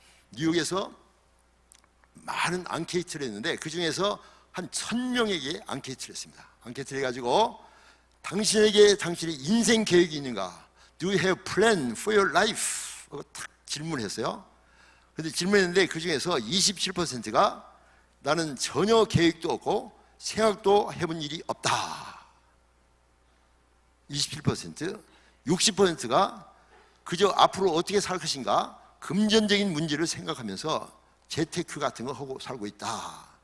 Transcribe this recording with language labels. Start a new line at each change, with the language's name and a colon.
Korean: 뉴욕에서 많은 앙케이트를 했는데 그 중에서 한 1000명에게 앙케이트를 했습니다. 앙케이트를 해가지고 당신에게 당신의 인생 계획이 있는가?
English: Do you have plan for your life?
Korean: 하고 탁 질문했어요. 그런데 질문했는데 그 중에서 27%가 나는 전혀 계획도 없고 생각도 해본 일이 없다. 27%, 60%가 그저 앞으로 어떻게 살 것인가 금전적인 문제를 생각하면서 재테크 같은 거 하고 살고 있다.